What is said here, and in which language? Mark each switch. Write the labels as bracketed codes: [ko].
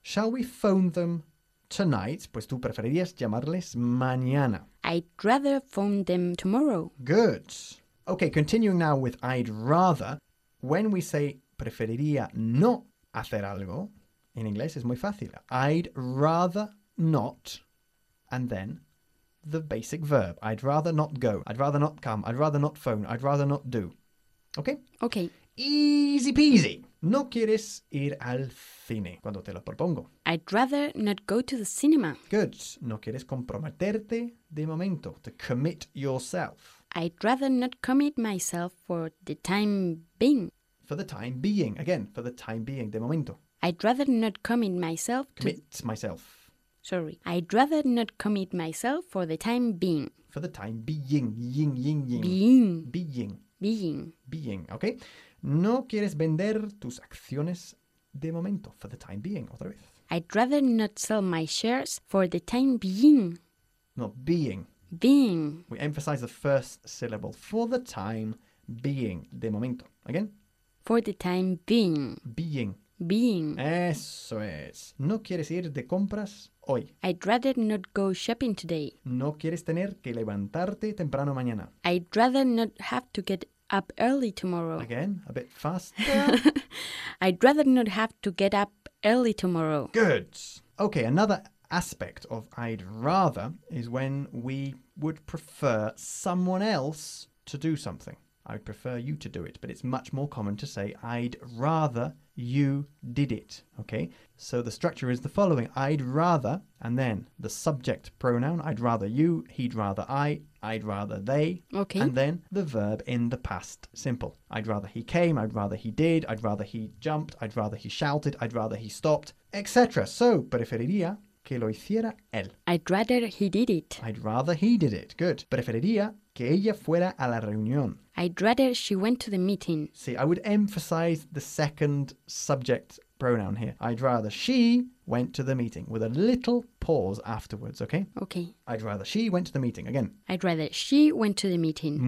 [en] Shall we phone them tonight? [es] Pues tú preferirías llamarles mañana. [en] I'd rather phone them tomorrow. Good. Okay, continuing now with I'd rather. When we say [es] preferiría no hacer algo, [en] in English [es] es muy fácil. [en] I'd rather not, and then the basic verb. I'd rather not go. I'd rather not come. I'd rather not phone. I'd rather not do. Okay? Okay. Easy peasy. [es] No quieres ir al cine cuando te lo propongo. [en] I'd rather not go to the cinema. Good. [es] No quieres comprometerte de momento. [en] To commit yourself. I'd rather not commit myself for the time being. For the time being. Again, for the time being. [es] De momento. [en] I'd rather not commit myself to... Commit myself. Sorry. I'd rather not commit myself for the time being. For the time being. Ying, ying, ying. Being. Being. Being. Being. Okay. [es] No quieres vender tus acciones de momento. [en] For the time being. [es] Otra vez. [en] I'd rather not sell my shares for the time being. No, being. Being. We emphasize the first syllable. For the time being. [es] De momento. [en] Again. For the time being. Being. Being. [es] Eso es. No quieres ir de compras hoy. [en] I'd rather not go shopping today. [es] No quieres tener que levantarte temprano mañana. [en] I'd rather not have to get up early tomorrow. Again, a bit fast. I'd rather not have to get up early tomorrow. Good. Okay, another aspect of I'd rather is when we would prefer someone else to do something. I'd prefer you to do it, but it's much more common to say I'd rather you did it, okay? So the structure is the following. I'd rather, and then the subject pronoun, I'd rather you, he'd rather I'd rather they. Okay. And then the verb in the past simple. I'd rather he came, I'd rather he did, I'd rather he jumped, I'd rather he shouted, I'd rather he stopped, etc. [es] So, preferiría que lo hiciera él. [en] I'd rather he did it. I'd rather he did it. Good. [es] Preferiría que ella fuera a la reunión. [en] I'd rather she went to the meeting. See, I would emphasize the second subject pronoun here. I'd rather she went to the meeting with a little pause afterwards, okay? Okay. I'd rather she went to the meeting. Again. I'd rather she went to the meeting.